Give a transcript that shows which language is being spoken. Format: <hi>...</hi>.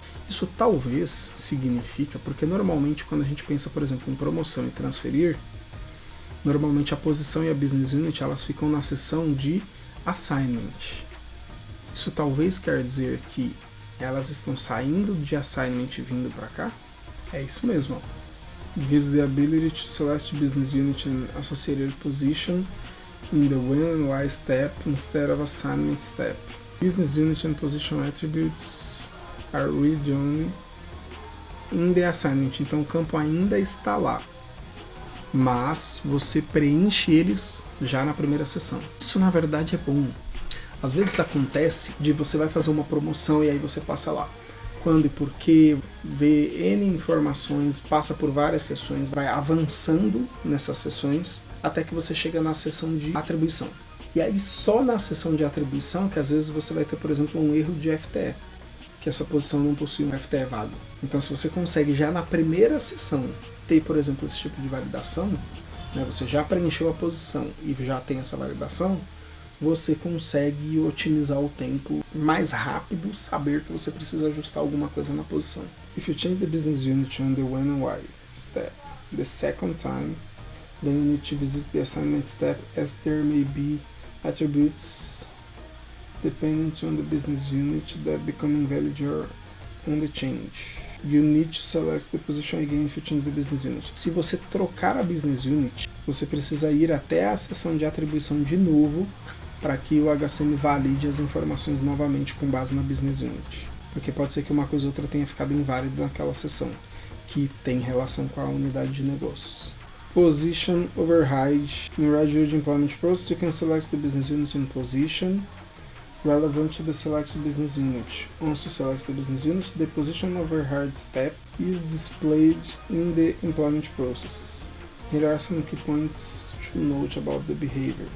<pt>Isso talvez significa, porque normalmente quando a gente pensa, por exemplo, em promoção e transferir, normalmente a posição e a business unit elas ficam na seção de assignment. Isso talvez quer dizer que elas estão saindo de assignment e vindo para cá? É isso mesmo.</pt> <en>Gives the ability to select business unit and associated position in the when and why step instead of assignment step. Business unit and position attributes are read only in the assignment.</en> <pt>Então o campo ainda está lá, mas você preenche eles já na primeira sessão. Isso na verdade é bom. Às vezes acontece de você vai fazer uma promoção e aí você passa lá quando e porquê, vê N informações, passa por várias sessões, vai avançando nessas sessões até que você chega na sessão de atribuição. E aí só na sessão de atribuição que às vezes você vai ter, por exemplo, um erro de FTE, que essa posição não possui um FTE vago. Então se você consegue já na primeira sessão ter, por exemplo, esse tipo de validação, né, você já preencheu a posição e já tem essa validação, você consegue otimizar o tempo mais rápido, saber que você precisa ajustar alguma coisa na posição.</pt> <en>If you change the business unit on the when and why step the second time, then you need to visit the assignment step as there may be attributes dependent on the business unit that become invalid or on the change. You need to select the position again if you change the business unit.</en> <pt>Se você trocar a business unit, você precisa ir até a seção de atribuição de novo para que o HCM valide as informações novamente com base na business unit. Porque pode ser que uma coisa ou outra tenha ficado inválida naquela seção, que tem relação com a unidade de negócios.</pt> <en>Position override. In Graduate Employment Process, you can select the business unit and position relevant to the selected business unit. Once you select the business unit, the position override step is displayed in the employment processes. Here are some key points to note about the behavior.</en>